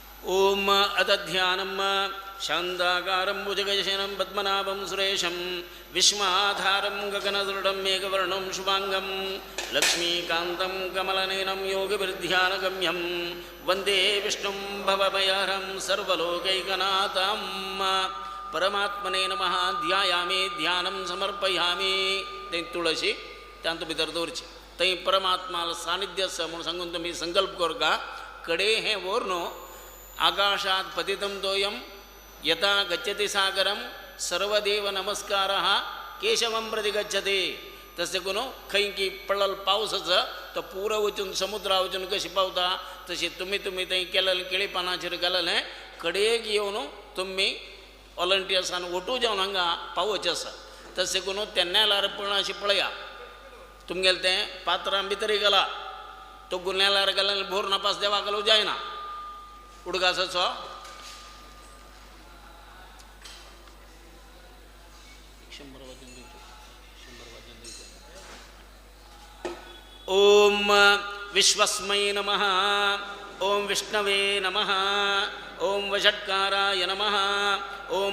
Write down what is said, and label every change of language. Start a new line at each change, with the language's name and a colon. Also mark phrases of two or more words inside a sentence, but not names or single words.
Sanskrit: ಓಂ ಅತಧ್ಯಾನಂ ಶಾಂತಾಕಾರಂ ಭುಜಗಶಯನಂ ಪದ್ಮನಾಭಂ ಸುರೇಶಂ ವಿಶ್ವಾಧಾರಂ ಗಗನದೃಢಂ ಮೇಘವರ್ಣಂ ಶುಭಾಂಗಂ ಲಕ್ಷ್ಮೀಕಾಂತಂ ಕಮಲನಯನಂ ಯೋಗವಿರ್ಧ್ಯಾನಗಮ್ಯಂ ವಂದೇ ವಿಷ್ಣುಂ ಭವಭಯಹರಂ ಸರ್ವಲೋಕೈಕನಾಥಂ परमात्मने नमः ध्यायामी ध्यानं समर्पयामी
Konkani: ते तुळशी त्यांत भितर दवरची थंय परमात्माला सानिध्य आसा म्हूण सांगून तुमी संकल्प करता कडे हें वोर न्हू
Sanskrit: आकाशात पतितं तोयं यथा गच्छति सागरं सर्वदेव नमस्कारः केशवं प्रति गच्छति
Konkani: तसे करून खंय की पडल पावस आसा तो पुरो वचून समुद्रा वचून कशी पावता तशी तुमी थंय केलेलें केळी पानाचेर घाललें कडेक येवन तुमी वॉलंटियर्सान ओटू जावन हांगा पावोवचें आसा तशें करून तें नेल्यार पळोवन अशें पळया तुमगेलें तें पात्रां भितर घाला तो नेल्यार घालून भोर नापास देवाक घालूं जायना उडगासाचो
Sanskrit: ओम विश्वस्मै नमः ओम विष्णवे नमः ओम वषट्काराय नमः ओम